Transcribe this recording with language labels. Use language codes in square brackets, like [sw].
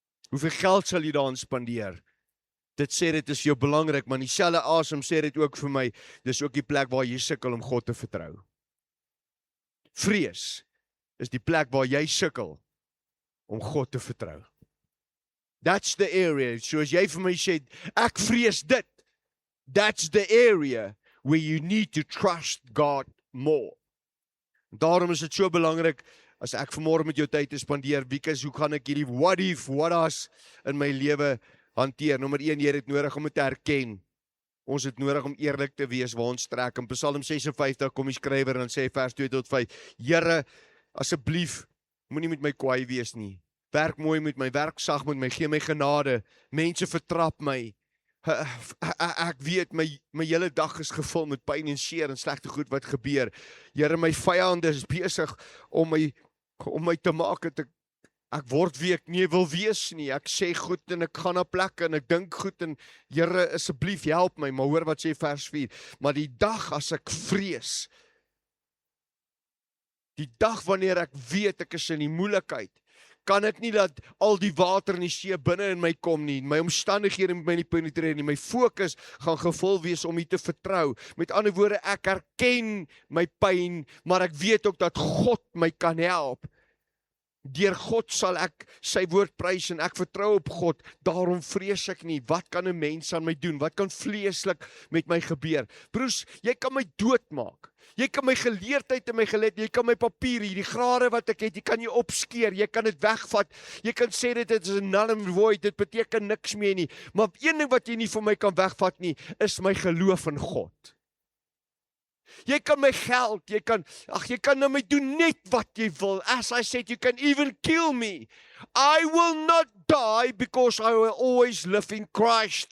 [af] Hoeveel geld sal jy daaraan spandeer? Dit sê dit is jou belangrik, maar dieselfde asem sê dit ook vir my, dis ook die plek waar jy sukkel om God te vertrou. Vrees is die plek waar jy sukkel om God te vertrou. [en] That's the area, so [af] as jy vir my sê, ek vrees dit, [en] that's the area where you need to trust God more. [af] Daarom is dit so belangrik, as ek vanmôre met jou tyd te spandeer, because hoe kan ek hierdie [en] what if, [af] what as in my lewe hanteer? Nommer 1, jy het dit nodig om dit te erken. Ons het nodig om eerlik te wees waar ons trek. In Psalm 56 kom die skrywer en sê vers 2 tot 5, Here, asseblief, moenie met my kwaai wees nie. Werk mooi met my, werk sag met my, gee my genade. Mense vertrap my. Ek weet, my hele dag is gevul met pyn en seer en slegte goed wat gebeur. Here, my vyande is besig om my te maak dat ek word wie ek nie wil wees nie. Ek sê goed en ek gaan na plekke en ek dink goed en Here, asseblief help my. Maar hoor wat sê vers 4. Maar die dag as ek vrees, die dag wanneer ek weet ek is in die moeilikheid, kan ek nie dat al die water in die see binne in my kom nie, my omstandighede met my nie penetreer nie, my fokus gaan gevul wees om U te vertrou. Met ander woorde, ek erken my pyn, maar ek weet ook dat God my kan help. Deur God sal ek sy woord prys en ek vertrou op God, daarom vrees ek nie. Wat kan 'n mens aan my doen? Wat kan vleeslik met my gebeur? Broers, jy kan my doodmaak. Jy kan my geleerdheid en my jy kan my papier, die grade wat ek het, jy kan jy opskeer, jy kan dit wegvat, jy kan sê dit is 'n [en] null and void, [af] dit beteken niks meer nie. Maar een ding wat jy nie van my kan wegvat nie, is my geloof in God. Jy kan my geld, jy kan na my doen net wat jy wil. [en] As I said, you can even kill me. I will not die because I will always live in Christ.